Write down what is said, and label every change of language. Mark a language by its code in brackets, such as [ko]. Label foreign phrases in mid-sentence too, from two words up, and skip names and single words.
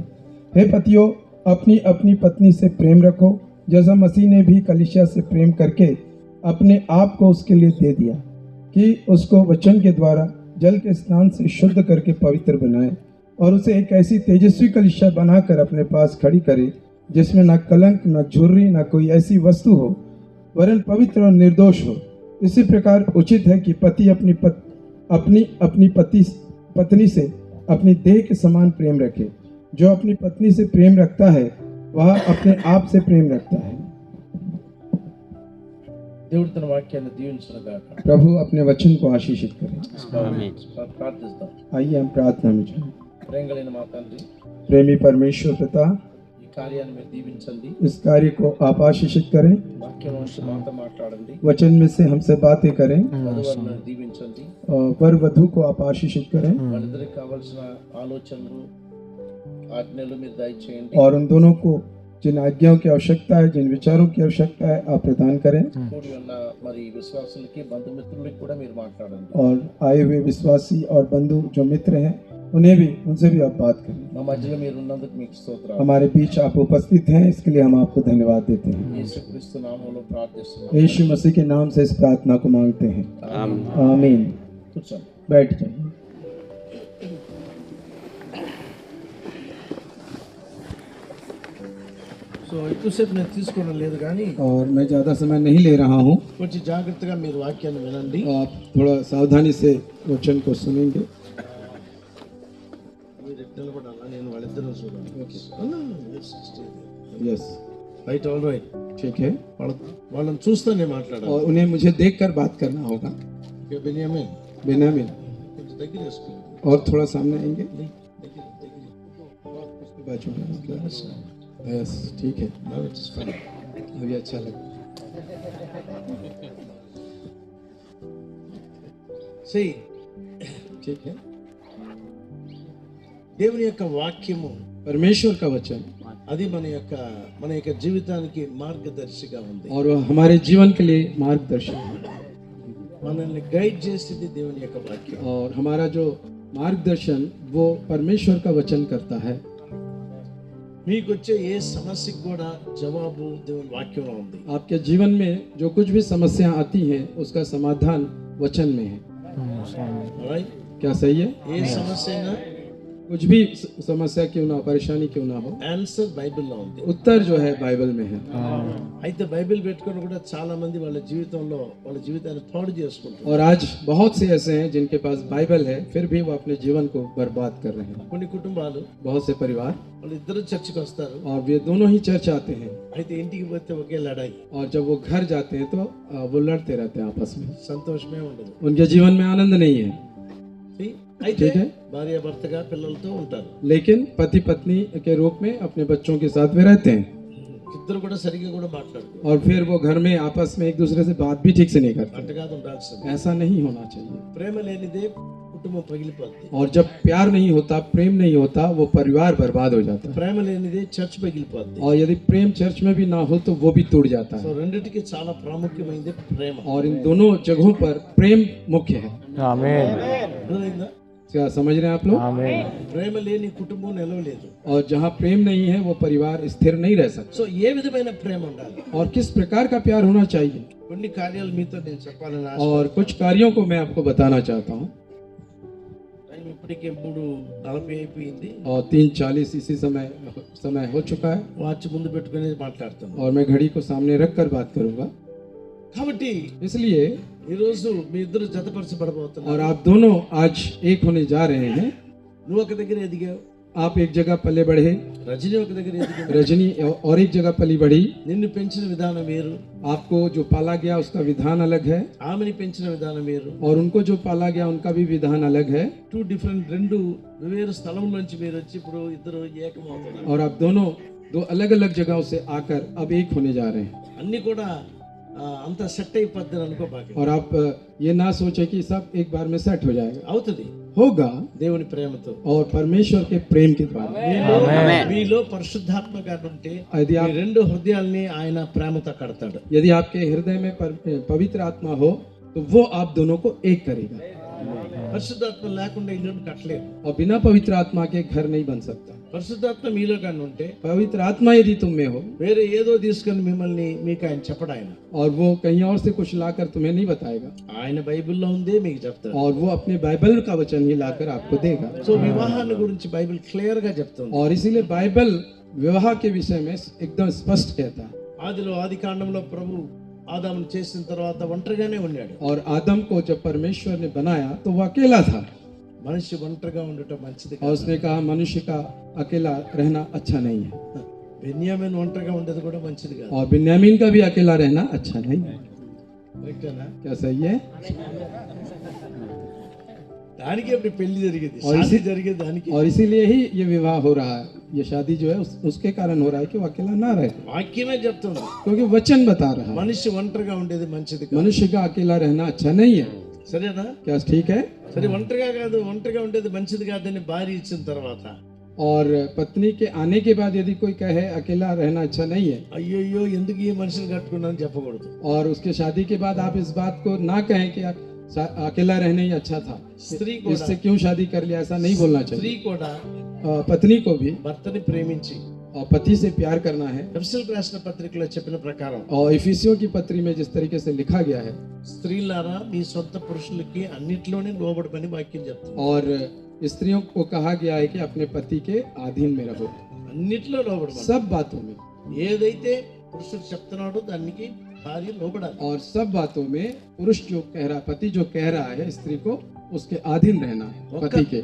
[hi] हे पतियों, अपनी अपनी पत्नी से प्रेम रखो, जैसा मसीह ने भी कलीसिया से प्रेम करके अपने आप को उसके लिए दे दिया कि उसको वचन के द्वारा जल के स्नान से शुद्ध करके पवित्र बनाए और उसे एक ऐसी तेजस्वी कलीसिया बनाकर अपने पास खड़ी करे जिसमें न कलंक, न झुर्री, न कोई ऐसी वस्तु हो, वरन पवित्र और निर्दोष हो। इसी प्रकार उचित है कि पति अपनी पत्नी से अपनी देह के समान प्रेम रखे। जो अपनी पत्नी से प्रेम रखता है वह अपने आप से प्रेम रखता है। [te] దేవుడు తన వాక్యాన్ని దీవించును గాక. [hi] प्रभु अपने वचन को आशीषित करें। आमीन। [te] ప్రార్థిస్తాం. [hi] आइए हम प्रार्थना में जाएं। [te] ప్రేమ కలిగిన మా తండ్రి, [hi] प्रेमी परमेश्वर पिता, [te] ఈ కార్యాన్ని మీరు దీవించండి. [hi] इस कार्य को आप आशीषित करें। [te] వాక్యం నుంచి మాతో మాట్లాడండి. [hi] वचन में से हमसे बातें करें [te] వధువులను దీవించండి. [hi] और वर वधु को आप आशीषित करें [te] వాళ్ళిద్దరికి కావాల్సిన ఆలోచనలు, ఆజ్ఞలు మీరు దయచేయండి. [hi] और उन दोनों को जिन आज्ञाओं की आवश्यकता है, जिन विचारों की आवश्यकता है, आप प्रदान करें। [te] కూడి ఉన్న మరి విశ్వాసులకి బంధుమిత్రులకి కూడా మీరు మాట్లాడండి. [hi] और आए हुए विश्वासी और बंधु जो मित्र हैं, उन्हें भी, उनसे भी आप बात करें। [te] మా మధ్యలో మీరు ఉన్నందుకు మీకు స్తోత్రాలు. [hi] हमारे बीच आप उपस्थित हैं, इसके लिए हम आपको धन्यवाद देते हैं। [te] యేసుక్రీస్తు నామములో ప్రార్థిస్తున్నాం. [hi] यीशु मसीह के नाम से इस प्रार्थना को मांगते हैं, आमीन। [te] కూర్చోండి. [hi] बैठ जाइए। [te] సో ఎక్కువసేపు నేను తీసుకోవడం లేదు కానీ [hi] और मैं ज़्यादा समय नहीं ले रहा हूँ, [te] కొంచెం జాగ్రత్తగా మీరు వాక్యాన్ని వినండి. [hi] आप थोड़ा सावधानी से वचन को सुनेंगे। [te] మీరు ఎట్లా నిలబడాలా, నేను వాళ్ళిద్దరూ చూడండి. [hi] यस, [en] right, all right. [hi] ठीक है। [te] వాళ్ళని చూస్తూనే మాట్లాడాలి. [hi] और उन्हें मुझे देखकर बात करना होगा। [te] బెన్యామిన్ [hi] बेन्यामीन, [te] కొంచెం దగ్గర వేసుకోండి. [hi] और थोड़ा सामने आएंगे। [te] దగ్గర [hi] उसके बाजू में मतलब। यस, ठीक है, [en] Now it is fine. [hi] अभी अच्छा लगा। See, ठीक है। [te] దేవుని యొక్క వాక్యము [hi] परमेश्वर का वचन [te] అది మన యొక్క జీవితానికి మార్గదర్శిగా ఉంది. [hi] और वह हमारे जीवन के लिए मार्गदर्शन है। [te] మనల్ని గైడ్ చేసేది దేవుని యొక్క వాక్యం. [hi] और हमारा जो मार्गदर्शन वो परमेश्वर का वचन करता है। [te] మీకు వచ్చే ఏ సమస్యకు కూడా జవాబు దేవుని వాక్యంలో ఉంది. [hi] आपके जीवन में जो कुछ भी समस्या आती हैं, उसका समाधान वचन में है। Alright? क्या सही है? [te] ఏ సమస్య అయినా [hi] कुछ भी समस्या क्यों ना हो, परेशानी क्यों ना हो, [te] ఆన్సర్ బైబిల్లో ఉంది. [hi] उत्तर जो है बाइबल में है। [te] అయితే బైబిల్ పెట్టుకొని కూడా చాలా మంది వాళ్ళ జీవితాన్ని పాడు చేసుకుంటారు. [hi] और आज बहुत से ऐसे हैं जिनके पास बाइबल है, फिर भी वो अपने जीवन को बर्बाद कर रहे हैं। [te] కొన్ని కుటుంబాలు [hi] बहुत से परिवार, [te] వాళ్ళు ఇద్దరు చర్చికి వస్తారు. [hi] और वे दोनों ही चर्च आते हैं, [te] అయితే ఇంటికి పోతే ఒకే లడాయి, [hi] और जब वो घर जाते हैं तो वो लड़ते रहते हैं आपस में। [te] సంతోషమే ఉండదు. [hi] उनके जीवन में आनंद नहीं है। [te] See? అయితే [hi] ठीक है। [te] భార్య భర్తగా పిల్లలతో ఉంటారు. [hi] लेकिन पति पत्नी के रूप में अपने बच्चों के साथ वे रहते हैं, [te] ఇద్దరు కూడా సరిగ్గా కూడా మాట్లాడుకోరు. [hi] और फिर वो घर में आपस में एक दूसरे से बात भी ठीक से नहीं करते। [te] అట్ట కాదు ఉండాల్సింది. [hi] ऐसा नहीं होना चाहिए। [te] ప్రేమ లేనిదే కుటుంబం పగిలిపోద్ది. [hi] और जब प्यार नहीं होता, प्रेम नहीं होता, वो परिवार बर्बाद हो जाता है। [te] ప్రేమ లేనిదే చర్చ్ పగిలిపోద్ది. [hi] और यदि प्रेम चर्च में भी ना हो तो वो भी टूट जाता సో है। [te] రెండిటికి చాలా ప్రాముఖ్యమైనది ప్రేమ. [hi] और इन दोनों जगहों पर प्रेम मुख्य है। [te] అర్థమైందా? [hi] क्या समझ रहे हैं आप लोग? [te] ప్రేమ లేని కుటుంబం నిలవలేదు. [hi] और जहाँ प्रेम नहीं है, वो परिवार स्थिर नहीं रह सकता। [te] సో ఏ విధమైన ప్రేమ ఉండాలి? [hi] और किस प्रकार का प्यार होना चाहिए, [te] కొన్ని కార్యాలు మీతో నేను చెప్పాలని ఆశ. [hi] और कुछ कार्यों को मैं आपको बताना चाहता हूँ। [te] టైం ఇప్పటికే 3:40 అయిపోయింది. [hi] और 3:40 इसी समय हो चुका है, [te] వాచ్ ముందు పెట్టుకుని మాట్లాడుతాను. [hi] और मैं घड़ी को सामने रख कर बात करूंगा। [te] కాబట్టి [hi] इसलिए [te] ఈ రోజు మీ ఇద్దరు జతపరచబడబోతున్నారు. [hi] और आप दोनों आज एक होने जा रहे हैं। [te] నువ్వు ఒక దగ్గర ఎదిగావు, [hi] आप एक जगह पले बढ़े, [te] రజనీ ఒక దగ్గర ఎదిగింది. [hi] रजनी और एक जगह पली बढ़ी। [te] నిన్ను పెంచిన విధానం వేరు, [hi] आपको जो पाला गया उसका विधान अलग है, [te] ఆమెని పెంచిన విధానం వేరు. [hi] और उनको जो पाला गया उनका भी विधान अलग है। [te] రెండు వేరు స్థలం నుంచి మీరు వచ్చి ఇప్పుడు ఇద్దరు ఏకమవుతున్నారు. [hi] और आप दोनों दो अलग अलग जगहों से आकर अब एक होने जा रहे हैं। [te] అన్ని కూడా అంత సెట్ అయిపోద్దని అనుకోబాకి. [hi] और आप ये ना सोचे कि सब एक बार में सेट हो जाएगा, [te] అవుతుంది [hi] होगा [te] దేవుని ప్రేమతో. [hi] और परमेश्वर के प्रेम के द्वारा। [te] మీలో పరిశుద్ధాత్మ గారు ఉంటే [hi] यदि [te] ఈ [hi] आप [te] రెండు హృదయాల్ని ఆయన ప్రేమతో కడతాడు. [hi] यदि आपके हृदय में पवित्र आत्मा हो तो वो आप दोनों को एक करेगा। [te] పరిశుద్ధాత్మ లేకుండా ఇల్లు కట్టలేదు. [hi] और बिना पवित्र आत्मा के घर नहीं बन सकता। [te] పరిశుద్ధాత్మ మీలో కానీ ఉంటే [hi] पवित्र आत्मा यदि तुम में हो, [te] వేరే ఏదో తీసుకొని మిమ్మల్ని మీకు ఆయన చెప్పడు. ఆయన [hi] और वो कहीं और से कुछ लाकर तुम्हें नहीं बताएगा, [te] ఆయన బైబిల్లో ఉందే మీకు చెప్తాడు. [hi] और वो अपने बाइबल का वचन ही लाकर आपको देगा। [te] సో వివాహాన్ని గురించి బైబిల్ క్లియర్ గా చెప్తుంది. [hi] और इसीलिए बाइबल विवाह के विषय में एकदम स्पष्ट कहता है। [te] ఆది కాండంలో ప్రభు ఆదామును చేసిన తర్వాత ఒంటరిగానే ఉన్నాడు. [hi] और आदम को जब परमेश्वर ने बनाया तो वो अकेला था, [te] మనిషి ఒంటరిగా ఉండటం మంచిది [hi] और [te] కాదు. [hi] उसने कहा मनुष्य का अकेला रहना अच्छा नहीं है, [te] బెన్యామీన్ ఒంటరిగా ఉండేది కూడా మంచిది కాదు. [hi] और बिन्यामीन का भी अकेला रहना अच्छा नहीं है। [te] కరెక్టేనా? [hi] क्या सही है? [te] దానికి అప్పుడు పెళ్లి జరిగేది, [hi] और [te] శాदी జరిగేది దానికి. [hi] और इसीलिए ही ये विवाह हो रहा है, ये शादी जो है उसके कारण हो रहा है कि वो अकेला ना रहे, [te] వాక్యమే చెప్తుంది [hi] क्योंकि वचन बता रहा है [te] మనిషి ఒంటరిగా ఉండేది మంచిది కాదు. [hi] मनुष्य का अकेला रहना अच्छा नहीं है। [te] సరేనా? [hi] क्या ठीक है? [te] సరే, ఒంటరిగా ఉండేది మంచిది కాదని భార్య ఇచ్చిన తర్వాత [hi] और पत्नी के आने के बाद यदि कोई कहे अकेला रहना अच्छा नहीं है, [te] అయ్యయ్యో ఎందుకు ఈ మనిషిని కట్టుకున్నాను చెప్పకూడదు. [hi] और उसके शादी के बाद आप इस बात को ना कहें कि अकेला रहना ही अच्छा था, [te] స్త్రీ కూడా [hi] इससे क्यों शादी कर लिया, ऐसा नहीं बोलना [te] స్త్రీ [hi] चाहिए. [te] కూడా [hi] पत्नी को भी [te] భర్తని ప్రేమించి [hi] और पति से प्यार करना है. [te] ఎఫెసీయులకు రాసిన పత్రికలో చెప్పిన ప్రకారం [hi] और इफिसियों की पत्री में जिस तरीके से लिखा गया है, [te] స్త్రీలారా మీ సొంత పురుషులకి అన్నిట్లోనే లోబడమని వాక్యం చెప్తుంది. [hi] और स्त्रियों को कहा गया है कि अपने पति के अधीन में रहो, [te] అన్నిట్లో లోబడమని. [hi] सब बातों में. [te] ఏదైతే పురుషుడు చెప్తున్నాడో దానికి భార్య లోబడాలి. [hi] और सब बातों में पुरुष जो कह रहा, पति जो कह रहा है स्त्री को, उसके अधीन रहना है पति के.